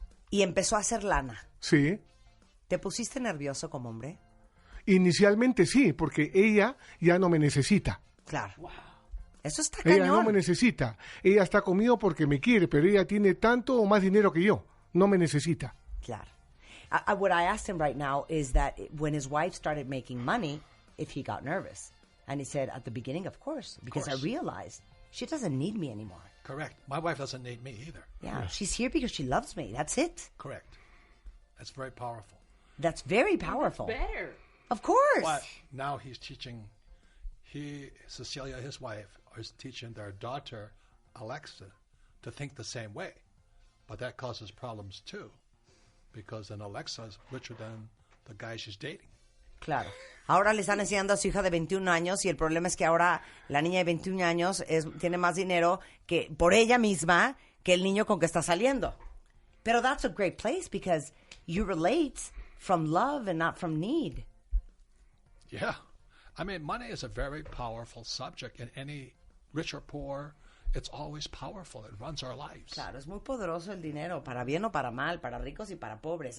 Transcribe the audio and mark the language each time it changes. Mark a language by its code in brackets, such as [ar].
[es] y empezó a hacer lana, sí. ¿te pusiste nervioso como hombre? Inicialmente sí, porque ella ya no me necesita. Claro. Eso está Ella cañón. no me necesita. Ella está conmigo porque me quiere, pero ella tiene tanto o más dinero que yo. No me necesita. Claro. [en] What I asked him right now is that when his wife started making money, if he got nervous. And he said, at the beginning, of course, because I realized she doesn't need me anymore. Correct. My wife doesn't need me either. Yeah, she's here because she loves me. That's it. Correct. That's very powerful. That's very powerful. Better. Of course. But now he's teaching, Cecilia, his wife, is teaching their daughter, Alexa, to think the same way. But that causes problems too, because then Alexa is richer than the guy she's dating. [es] Claro. Ahora le están enseñando a su hija de 21 años y el problema es que ahora la niña de 21 años tiene más dinero que por ella misma que el niño con que está saliendo. Pero [en] that's a great place because you relate from love and not from need. Yeah. I mean, money is a very powerful subject, and any rich or poor, it's always powerful. It runs our lives. [es] Claro, es muy poderoso el dinero, para bien o para mal, para ricos y para pobres.